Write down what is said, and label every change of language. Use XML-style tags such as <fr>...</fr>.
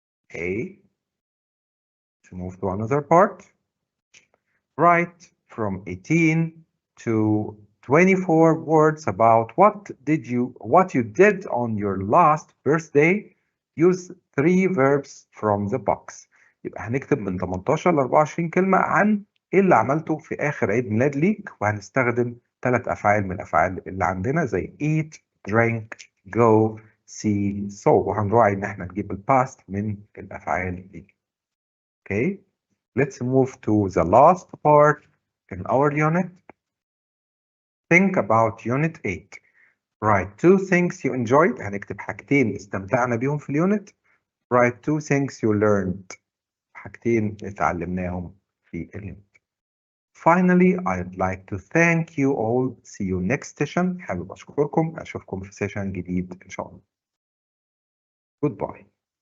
<en>Okay, to move to another part. Write from 18 to 24 words about what you did on your last birthday. Use 3 verbs from the box.</en> <ar>يبقى هنكتب من 18 ل 24 كلمة عن ايه اللي عملته في آخر عيد ميلاد ليك، وهنستخدم 3 أفعال من الأفعال اللي عندنا زي</ar> <en>eat, drink, go, see, so.</en> <ar>وهنراعي إن احنا نجيب الباست من الأفعال دي.</ar> <en>Okay, let's move to the last part in our unit. Think about unit 8. Write 2 things you enjoyed.</en> <ar>هنكتب حاجتين استمتعنا بيهم في اليونت.</ar> <en>Write 2 things you learned.</en> <ar>حاجتين اتعلمناهم في اليونت.</ar> <en>Finally, I'd like to thank you all. See you next session.</en> <ar>حابب أشكركم. أشوفكم في سيشن جديد إن شاء الله.</ar> <en>Goodbye.</en>